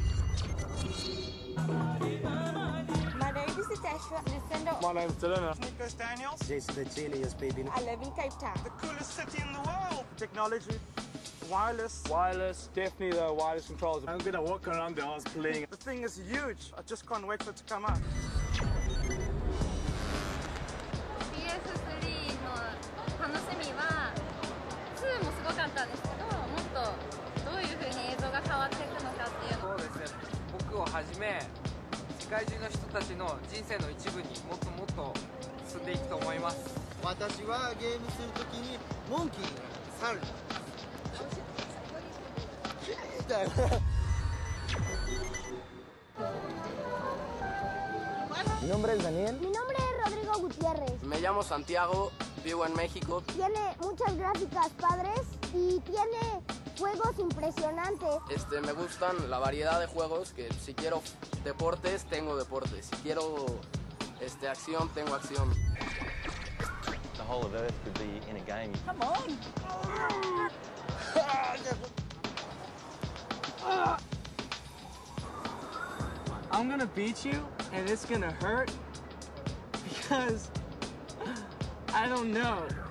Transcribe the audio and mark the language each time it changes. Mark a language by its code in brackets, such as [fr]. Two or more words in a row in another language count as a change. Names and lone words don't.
[en] My name is Natasha. My name's Dylan. Nicholas Daniels. Jason the Genius, baby. I live in Cape Town. The coolest city in the world. Technology. Wireless. Wireless, definitely the wireless controls. I'm gonna walk around the house playing. The thing is huge. I just can't wait for it to come out. [ja] PS3 の楽しみは2もすごかったんですけど、もっとどういう風に映像が変わっていくのかっていうの。そうですね。僕をはじめ世界中の人たちの人生の一部にもっともっと進んでいくと思います。私はゲームするときにモンキーに猿に。 [es] Mi nombre es Daniel. Mi nombre es Rodrigo Gutiérrez. Me llamo Santiago, vivo en México. Tiene muchas gráficas padres y tiene juegos impresionantes. Me gustan la variedad de juegos, que si quiero deportes, tengo deportes. Si quiero acción, tengo acción. [en] The whole of Earth could be in a game. Come on. I'm gonna beat you, and it's gonna hurt, because I don't know.